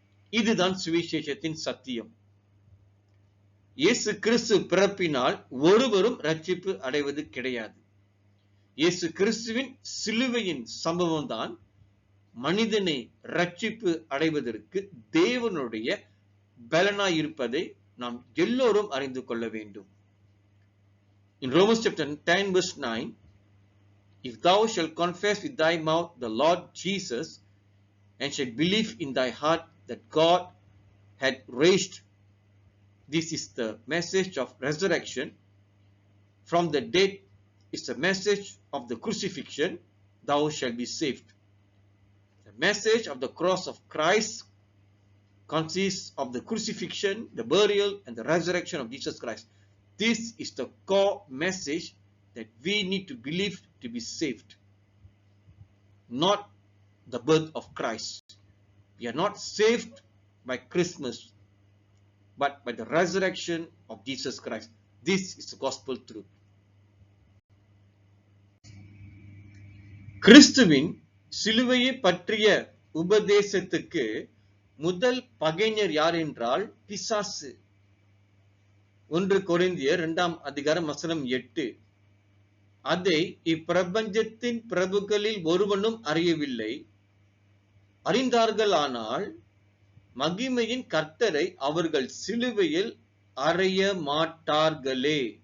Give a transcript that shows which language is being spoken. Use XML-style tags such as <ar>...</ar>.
<ta>இதுதான் சுவிசேஷத்தின் சத்தியம். இயேசு கிறிஸ்து பிறப்பினால் ஒருவரும் ரட்சிப்பு அடைவது கிடையாது. இயேசு கிறிஸ்துவின் சிலுவையின் சம்பவம் தான் மனிதனை ரட்சிப்பு அடைவதற்கு தேவனுடைய பலனாய் இருப்பதை நாம் எல்லோரும் அறிந்து கொள்ள வேண்டும்.</ta> <en>In Romans chapter 10 verse 9, if thou shalt confess with thy mouth the Lord Jesus and shalt believe in thy heart that God had raised, this is the message of resurrection from the dead, is the message of the crucifixion, thou shalt be saved. The message of the cross of Christ consists of the crucifixion, the burial, and the resurrection of Jesus Christ. This is the core message that we need to believe to be saved, not the birth of Christ. We are not saved by Christmas, but by the resurrection of Jesus Christ. This is the gospel truth.</en> <ta>கிறிஸ்துவின் சிலுவையை பற்றிய உபதேசத்துக்கு முதல் பகைஞர் யார் என்றால் பிசாசு. 1 கொரிந்தியர் 2 அதிகாரம் வசனம் 8, அதை இப்பிரபஞ்சத்தின் பிரபுக்களில் ஒருவனும் அறியவில்லை, அறிந்தார்கள் ஆனால் மகிமையின் கர்த்தரை அவர்கள் சிலுவையில் அறைய மாட்டார்களே.</ta>